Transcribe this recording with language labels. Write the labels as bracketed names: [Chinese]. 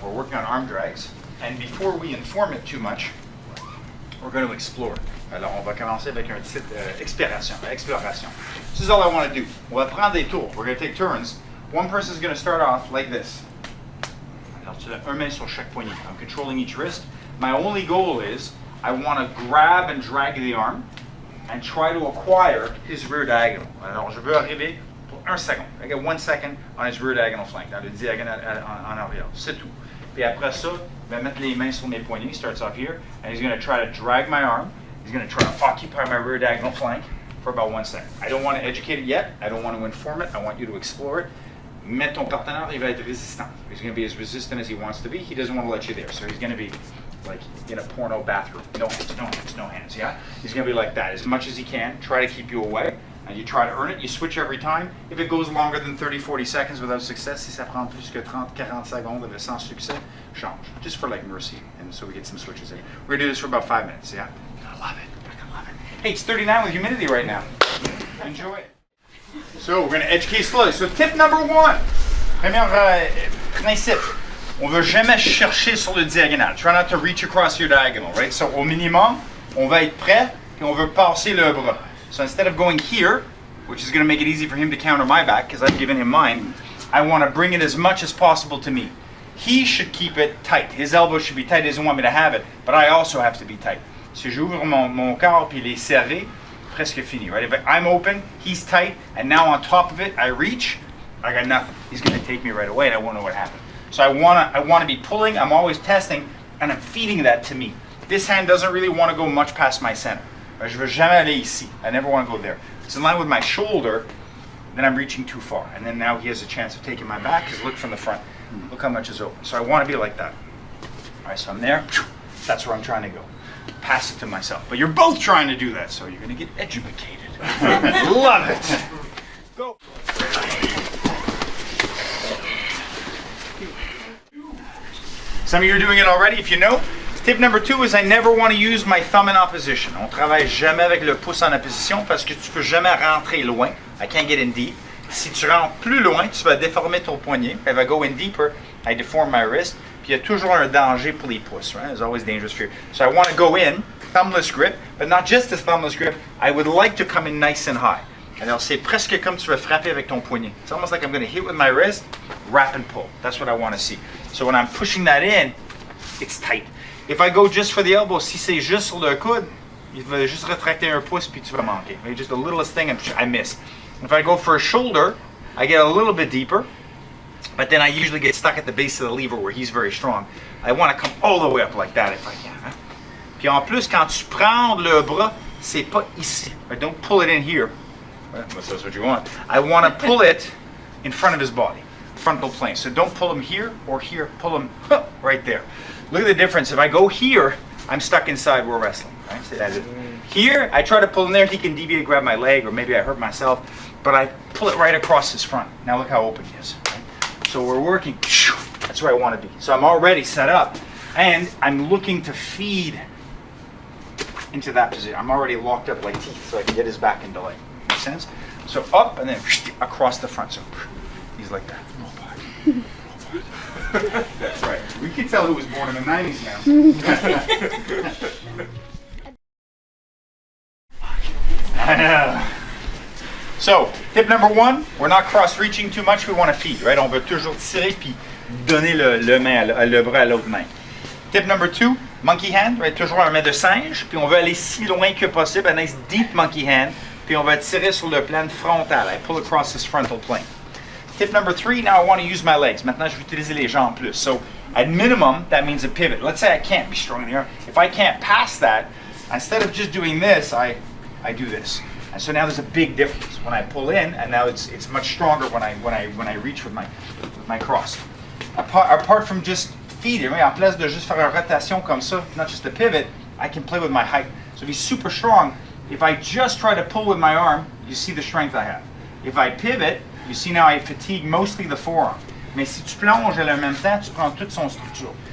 [English] We're working on arm drags. And before we inform it too much, we're going to explore. [French] Alors, on va commencer avec un titre exploration. [English] This is all I want to do. [French] On va prendre des tours. [English] We're going to take turns. One person is going to start off like this. [French] Alors, tu as un main sur chaque poignet. [English] I'm controlling each wrist. My only goal is I want to grab and drag the arm and try to acquire his rear diagonal. [French] Alors, je veux arriver pour 1 second. [English] I get 1 second on his rear diagonal flank, [French] dans le diagonal en arrière. C'est tout. Puis après ça, je vais mettre les mains sur mes poignets. [English] He starts off here, and he's going to try to drag my arm. He's going to try to occupy my rear diagonal flank for about 1 second. I don't want to educate it yet. I don't want to inform it. I want you to explore it. [French] Mais ton partenaire, il va être résistant. [English] He's going to be as resistant as he wants to be. He doesn't want to let you there. So he's going to be like in a porno bathroom. No hands, no hands, no hands, yeah? He's going to be like that as much as he can. Try to keep you away. And you try to earn it. You switch every time. If it goes longer than 30, 40 seconds without success, [French] si ça prend plus que 30, 40 secondes avec sans succès, change. [English] Just for like mercy. And so we get some switches in. We're going to do this for about 5 minutes, yeah? I love it. I love it. Hey, it's 39 with humidity right now. Enjoy it. So we're going to educate slowly. So tip number 1. [French] Premier principe. On ne veut jamais chercher sur le diagonal. [English] Try not to reach across your diagonal, right? [French] So au minimum, on va être prêt et on veut passer le bras. [English] So instead of going here, which is going to make it easy for him to counter my back because I've given him mine, I want to bring it as much as possible to me. He should keep it tight. His elbow should be tight. He doesn't want me to have it, but I also have to be tight. [French] Si j'ouvre mon corps puis il est serré, presque fini, [English] right? If I'm open, he's tight, and now on top of it, I reach, I got nothing. He's going to take me right away, and I won't know what happened. So I want to be pulling. I'm always testing, and I'm feeding that to me. This hand doesn't really want to go much past my center. [French] Je veux jamais aller ici. [English] I never want to go there. It's in line with my shoulder, then I'm reaching too far. And then now he has a chance of taking my back because look from the front. Look how much is open. So I want to be like that. All right, so I'm there. That's where I'm trying to go. Pass it to myself. But you're both trying to do that, so you're going to get educated. Love it. Go. Some of you are doing it already, if you know. Tip number 2 is I never want to use my thumb in opposition. [French] On travaille jamais avec le pouce en opposition parce que tu peux jamais rentrer loin. [English] I can't get in deep. [French] Si tu rentres plus loin, tu vas déformer ton poignet. [English] If I go in deeper, I deform my wrist. [French] Puis il y a toujours un danger pour les pouces, right? [English] There's always dangerous for you. So I want to go in, thumbless grip, but not just a thumbless grip. I would like to come in nice and high. [French] Alors c'est presque comme tu vas frapper avec ton poignet. [English] It's almost like I'm going to hit with my wrist, wrap and pull. That's what I want to see. So when I'm pushing that in, it's tight. If I go just for the elbow, [French] si c'est juste sur le coude, il va juste rétracter un pouce puis tu vas manquer. [English] Maybe just the littlest thing I miss. If I go for a shoulder, I get a little bit deeper, but then I usually get stuck at the base of the lever where he's very strong. I want to come all the way up like that if I can. Hein? [French] Puis en plus, quand tu prends le bras, c'est pas ici. [English] Don't pull it in here. Well, that's what you want. I want to pull it in front of his body, frontal plane. So don't pull him here or here. Pull him right there. Look at the difference. If I go here, I'm stuck inside. We're wrestling. Right? So that's it. Here, I try to pull him there. He can deviate, grab my leg, or maybe I hurt myself. But I pull it right across his front. Now look how open he is. Right? So we're working. That's where I want to be. So I'm already set up, and I'm looking to feed into that position. I'm already locked up like teeth, so I can get his back into leg. Make sense? So up and then across the front. So he's like that. That's right. We can tell who was born in the 90s now. I know. So, tip number 1, we're not cross-reaching too much, we want to feed, right? [French] On veut toujours tirer puis donner le bras à l'autre main. [English] Tip number 2, monkey hand, right? [French] Toujours un main de singe, puis on veut aller si loin que possible, [English] a nice deep monkey hand, [French] puis on va tirer sur le plan frontal. [English] I pull across this frontal plane. Tip number 3, now I want to use my legs. [French] Maintenant, je vais utiliser les jambes plus. [English] So, at minimum, that means a pivot. Let's say I can't be strong in the arm. If I can't pass that, instead of just doing this, I do this. And so now there's a big difference when I pull in, and now it's much stronger when I reach with my cross. Apart from just feeding, right? [French] En place de juste faire une rotation comme ça, [English] not just a pivot, I can play with my height. So if he's super strong, if I just try to pull with my arm, you see the strength I have. If I pivot, you see now I fatigue mostly the forearm. [French] Mais si tu plonges en même temps, tu prends toute son structure.